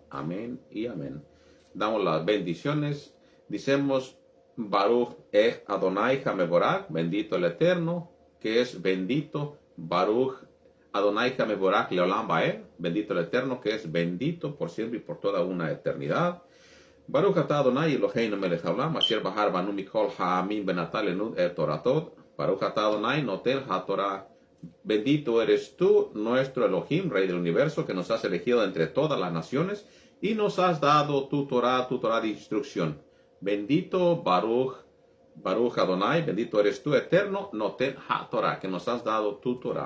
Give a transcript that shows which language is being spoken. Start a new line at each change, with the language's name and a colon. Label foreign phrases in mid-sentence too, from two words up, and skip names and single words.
Spanish: Amén y amén. Damos las bendiciones. Dicemos:
Hebrew: ברוך אדוני המבורך,
Spanish: bendito el Eterno, que es bendito.
Hebrew: ברוך אדוני המבורך לעולם ועד,
Spanish: bendito el Eterno, que es bendito por siempre y por toda una eternidad.
Hebrew: ברוך אתה אדוני אלוהינו מלך העולם אשר בחר בנו מכל העמים ונתן לנו את תורתו. ברוך אתה אדוני נותן התורה.
Spanish: Bendito eres tú, nuestro Elohim, Rey del universo, que nos has elegido entre todas las naciones y nos has dado tu Torah de instrucción.
Hebrew: Bendito ברוך אדוני,
Spanish: bendito eres tú, Eterno,
Hebrew: נותן התורה,
Spanish: que nos has dado tu Torah.